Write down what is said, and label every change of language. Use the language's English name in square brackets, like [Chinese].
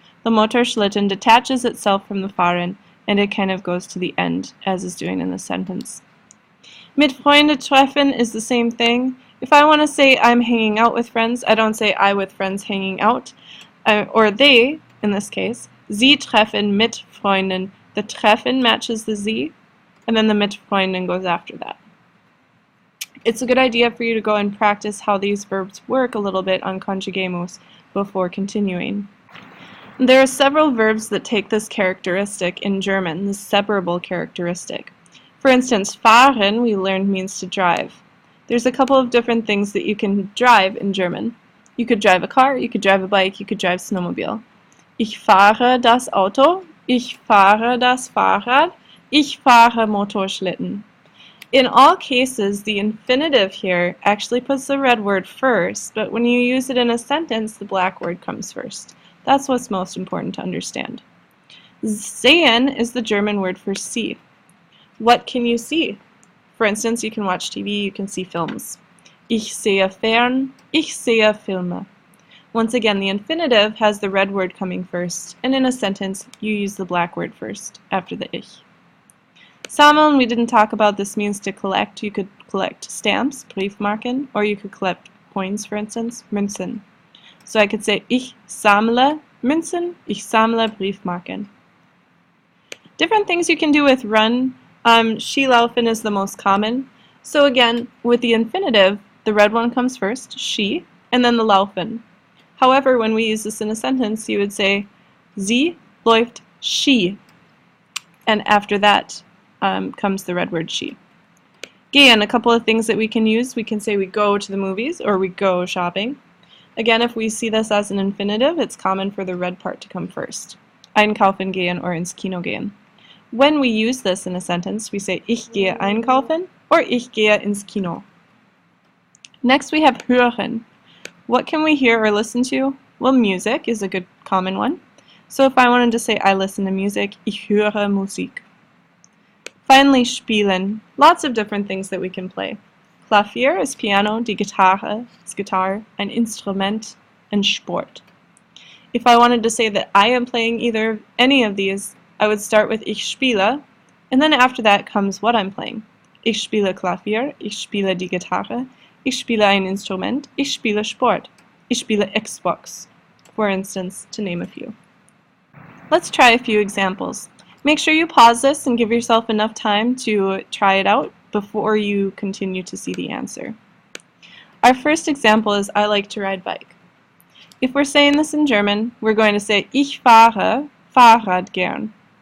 [English] The Motorschlitten detaches itself from the fahren, and it kind of goes to the end, as is doing in the sentence. Mit Freunden treffen is the same thing. If I want to say I'm hanging out with friends, I don't say I with friends hanging out, or they, in this case. [German] Sie treffen mit Freunden. [English] The treffen matches the sie, and then the mit Freunden goes after that. It's a good idea for you to go and practice how these verbs work a little bit on conjugamus before continuing. There are several verbs that take this characteristic in German, this separable characteristic. For instance, fahren, we learned, means to drive. There's a couple of different things that you can drive in German. You could drive a car, you could drive a bike, you could drive snowmobile. [German] Ich fahre das Auto, ich fahre das Fahrrad, ich fahre Motorschlitten. [English] In all cases, the infinitive here actually puts the red word first, but when you use it in a sentence, the black word comes first. That's what's most important to understand. Sehen is the German word for see. What can you see? For instance, you can watch TV, you can see films. [German] Ich sehe fern, ich sehe Filme. [English] Once again, the infinitive has the red word coming first, and in a sentence, you use the black word first, after the ich. Sammeln, we didn't talk about. This means to collect. You could collect stamps, Briefmarken, or you could collect coins, for instance, Münzen. So I could say, [German] ich sammle Münzen, ich sammle Briefmarken. [English] Different things you can do with run. Skilaufen is the most common. So again, with the infinitive, the red one comes first, she, and then the laufen. However, when we use this in a sentence, you would say, [German] sie läuft Ski. [English] And after that comes the red word she. Again, a couple of things that we can use. We can say we go to the movies or we go shopping. Again, if we see this as an infinitive, it's common for the red part to come first. [German] Einkaufen gehen or ins Kino gehen. [English] When we use this in a sentence, we say [German] ich gehe einkaufen or ich gehe ins Kino. [English] Next we have hören. What can we hear or listen to? Well, music is a good common one. So if I wanted to say I listen to music, [German] ich höre Musik. [English] Finally, spielen. Lots of different things that we can play. Klavier is piano, die Gitarre is guitar, ein Instrument, and Sport. If I wanted to say that I am playing any of these, I would start with [German] ich spiele, [English] and then after that comes what I'm playing. [German] Ich spiele Klavier, ich spiele die Gitarre, ich spiele ein Instrument, ich spiele Sport, ich spiele Xbox, [English] for instance, to name a few. Let's try a few examples. Make sure you pause this and give yourself enough time to try it out before you continue to see the answer. Our first example is I like to ride bike. If we're saying this in German, we're going to say [German] ich fahre Fahrrad gern.